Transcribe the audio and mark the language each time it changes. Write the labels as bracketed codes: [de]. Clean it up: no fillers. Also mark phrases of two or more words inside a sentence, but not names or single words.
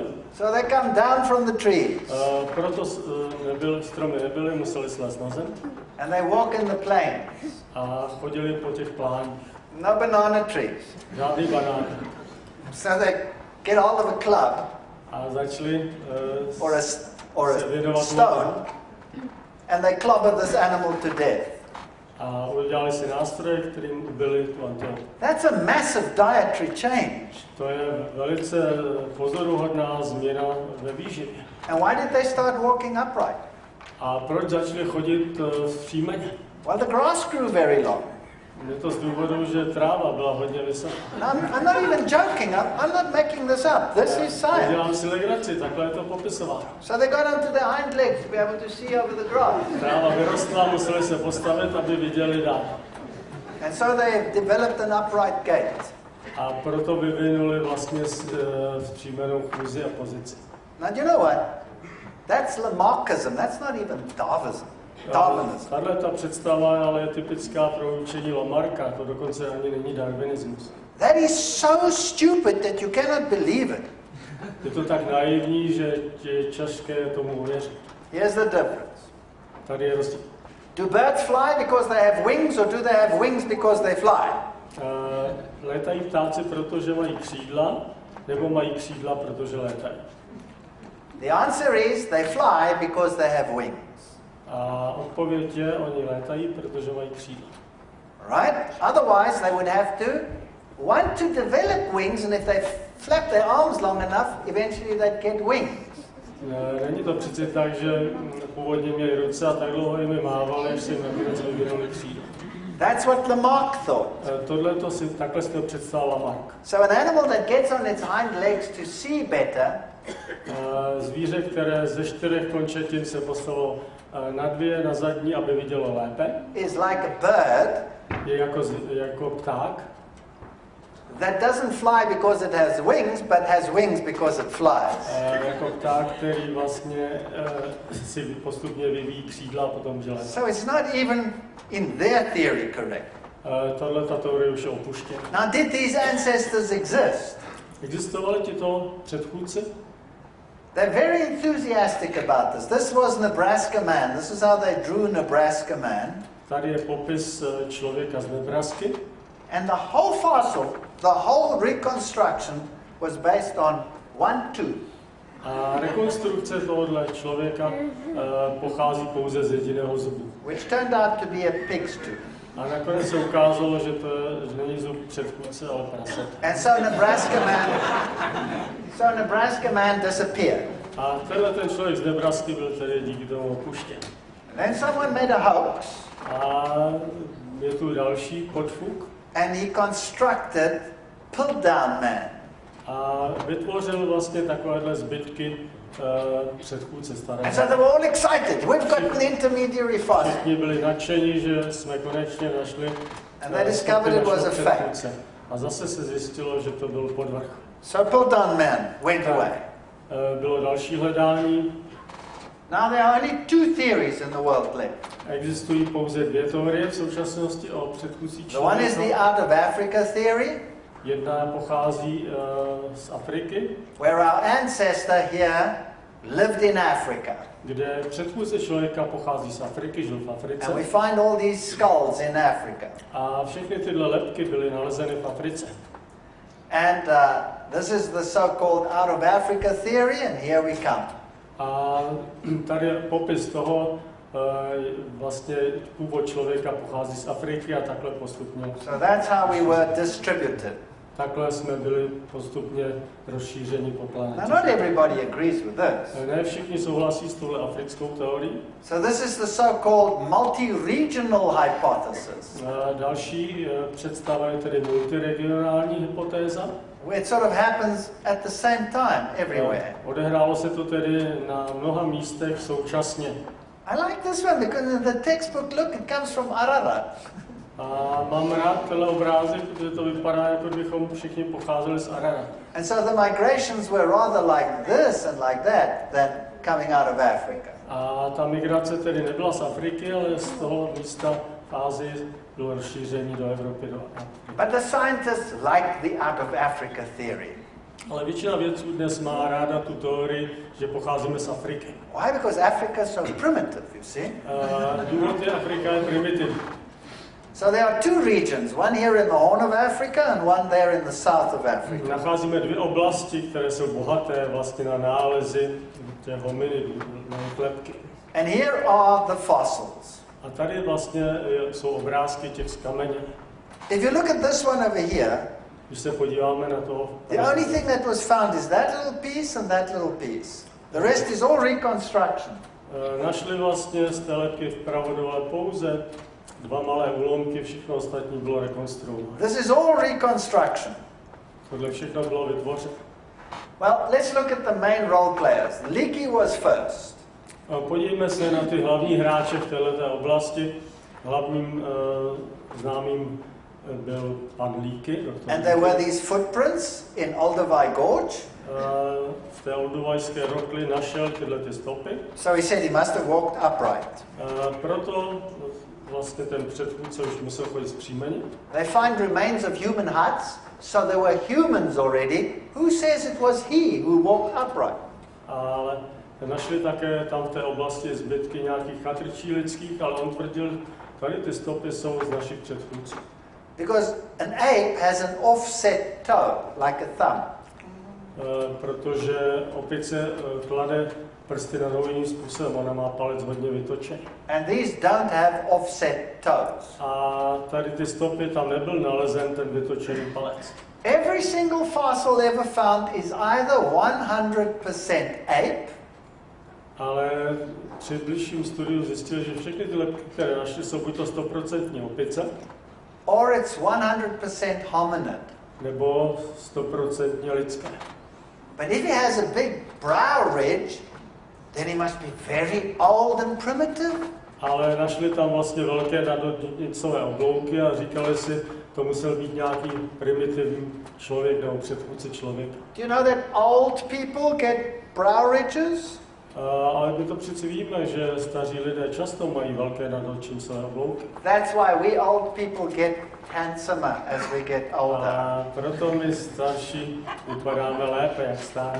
[en] So they come down from the trees. [cs] Proto stromy nebyly, museli slést na zem. [en] And they walk in the plains. [cs] A chodili po těch pláních. [en] No banana trees. [cs] Žádný banány. [en] So they get hold of a club [cs] A začali [en] or a [cs] se věnovat [en] stone and they clobber this animal to death. [cs] A udělali si nástroje, kterým ubili tu antilopu. [en] That's a massive dietary change. [cs] To je velice pozoruhodná změna ve výživě. [en] And why did they start walking upright? [cs] A proč začali chodit vzpřímeně? [en] Well, the grass grew very long. [cs] Je to z důvodu, že tráva byla hodně vysoká. [en] I'm not even joking. I'm not making this up. This is science. [cs] Dělám si legraci, takhle je to popisováno. [en] So they got onto their hind legs to be able to see over the grass. [cs] Tráva vyrostla, museli se postavit, aby viděli dál. [en] And so they developed an upright gait. [cs] A proto vyvinuli vlastně vzpřímenou chůzi a pozici. [en] Now, do you know what? That's Lamarckism. That's not even Darwinism. [cs] Tahle ta představa ale je typická pro učení Lamarcka, to dokonce ani není darwinismus. [en] That is so stupid that you cannot believe it. [cs] Je to tak naivní, že je těžké tomu uvěřit. [en] Here's the difference. [cs] Tady je rozdíl. [en] Do birds fly because they have wings, or do they have wings because they fly? [cs] Létají ptáci, protože mají křídla, nebo mají křídla, protože létají? [en] The answer is they fly because they have wings. [cs] A odpověď je, oni létají, protože mají křídla. [en] Right? Otherwise, they would have to want to develop wings, and if they flap their arms long enough, eventually they'd get wings. [cs] Není to přece tak, že původně měli ruce a tak dlouho jimi mávali, až se jim nakonec vyvinuli křídla. [en] That's what Lamarck thought. [cs] Takhle si to představil Lamarck. [en] So an animal that gets on its hind legs to see better [cs] Zvíře, které ze 4 končetin se postavilo na 2, na zadní, aby vidělo lépe, [en] is like a bird [cs] je jako pták, [en] that doesn't fly because it has wings, but has wings because it flies. [cs] Jako pták, který vlastně si postupně vyvíjí křídla a potom že létá. [en] So it's not even in their theory correct. [cs] Tato teorie už je opuštěna. [en] Now, did these ancestors exist? [cs] Existovali tito předchůdci? [en] They're very enthusiastic about this. This was Nebraska man. This is how they drew Nebraska man. [cs] Tady je popis člověka z Nebrasky. [en] And the whole fossil, the whole reconstruction was based on one tooth. [cs] A rekonstrukce tohoto člověka pochází pouze z jediného zubu. [en] Which turned out to be a pig's tooth. [cs] A nakonec se ukázalo, že to není zub předchůdce, ale prase. [en] And so Nebraska man disappeared. [cs] A tenhle ten člověk z Nebrasky byl tedy díky tomu opuštěn. [en] And then someone made a hoax. [cs] A je tu další podfuk. [en] And he constructed pull-down man. [cs] A vytvořil vlastně takovéhle zbytky předchůdce staré. [en] And so they were all excited. We've got an intermediary fossil. [cs] Všichni byli nadšení, že jsme konečně našli [en] And they discovered it was a fake. [cs] A zase se zjistilo, že to byl podvrh. [en] So Piltdown man went away. [cs] Bylo další hledání. [en] Now there are only two theories in the world left. [cs] Existují pouze dvě teorie v současnosti o předchůdcích [en] The one is the out of Africa theory. [cs] Jedna pochází z Afriky, [en] where our ancestor here lived in Africa. [cs] Kde předchůdce člověka pochází z Afriky, žil v Africe. [en] And we find all these skulls in Africa. [cs] A všechny tyhle lebky byly nalezeny v Africe. [en] And this is the so-called out of Africa theory, and here we come. [cs] A tady je popis toho, vlastně původ člověka pochází z Afriky a takhle postupně. [en] So that's how we were distributed. [cs] Takhle jsme byli postupně rozšířeni po planetě. [en] Now not everybody agrees with this. [cs] Ne všichni souhlasí s touhle africkou teorií. [en] So this is the so-called multi-regional hypothesis. [cs] Další představa je tedy multiregionální hypotéza. [en] It sort of happens at the same time everywhere. [cs] Odehrálo se to tedy na mnoha místech současně. [en] I like this one because in the textbook, look, it comes from Ararat. [cs] A mám rád tenhle obrázek, protože to vypadá, jako kdybychom všichni pocházeli z Ararat. [en] And so the migrations were rather like this and like that than coming out of Africa. [cs] A ta migrace tedy nebyla z Afriky, ale z toho místa v Ázii bylo rozšíření do Evropy, do Afriky. [en] But the scientists like the out of Africa theory. [cs] Ale většina vědců dnes má ráda tu teorii, že pocházíme z Afriky. [en] Why? Because Africa is so primitive, you see. [cs] Důvod je, Afrika je primitivní. [en] So there are two regions, one here in the Horn of Africa and one there in the south of Africa. [cs] Nacházíme dvě oblasti, které jsou bohaté vlastně na nálezy těch hominidů, na lebky. [en] And here are the fossils. [cs] A tady vlastně jsou obrázky těch z kameně. [en] If you look at this one over here, [cs] když se podíváme na to, [en] the only thing that was found is that little piece and that little piece. The rest is all reconstruction. [cs] Našli vlastně z té lebky vpravo dole pouze dva malé úlomky, všechno ostatní bylo rekonstruováno. [en] This is all reconstruction. [cs] Tohle všechno bylo vytvořeno. [en] Well, let's look at the main role players. Leakey was first. [cs] Podívejme se na ty hlavní hráče v této oblasti. Hlavním známým byl pan Leakey. [en] And there were these footprints in Olduvai Gorge. [cs] V té olduvajské rokli našel tyhle ty stopy. [en] So he said he must have walked upright. [cs] Proto vlastně ten předchůdce už musel chodit zpříjmeně. [en] They find remains of human huts, so there were humans already. Who says it was he who walked upright? [cs] Ale našli také tam v té oblasti zbytky nějakých chatrčí lidských, ale on tvrdil, tady ty stopy jsou z našich předchůdců. [en] Because an ape has an offset toe, like a thumb. [cs] Protože opice klade prsty na nohu jiným způsobem, ona má palec hodně vytočený. [en] And these don't have offset toes. [cs] A tady ty stopy, tam nebyl nalezen ten vytočený palec. [en] Every single fossil ever found is either 100% ape, [cs] ale při bližším studiu zjistil, že všechny ty lebky, které našli, jsou buď to 100% opice, [en] or it's 100% hominid. [cs] Nebo 100% lidské. [en] But if he has a big brow ridge, then he must be very old and primitive. [cs] Ale našli tam vlastně velké nadnicové oblouky a říkali si, to musel být nějaký primitivní člověk nebo předchůdce člověka. [en] Do you know that old people get brow ridges? [cs] Ale my to přeci víme, že staří lidé často mají velké nadocíncové oblouky. [en] That's why we old people get handsomer as we get older. [cs] A proto my starší vypadáme lépe, jak stárneme.